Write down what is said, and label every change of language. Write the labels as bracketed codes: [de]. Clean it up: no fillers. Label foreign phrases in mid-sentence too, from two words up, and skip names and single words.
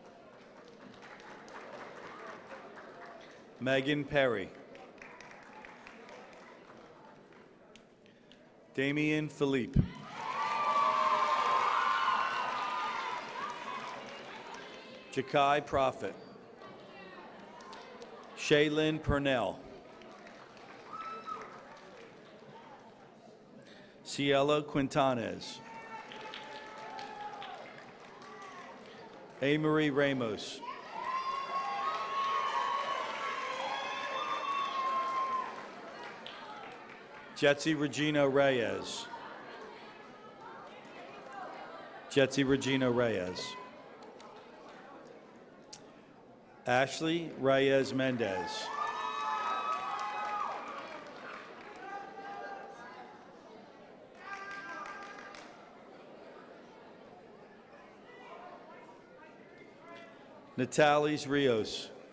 [en] Megan Perry. Damian Philippe. Jakai Prophet. Shaylin Purnell. Cielo Quintanez. A. Ramos. Jetsi Regina Reyes. Jetsi Regina Reyes. Ashley Reyes Mendez. Natalis Rios.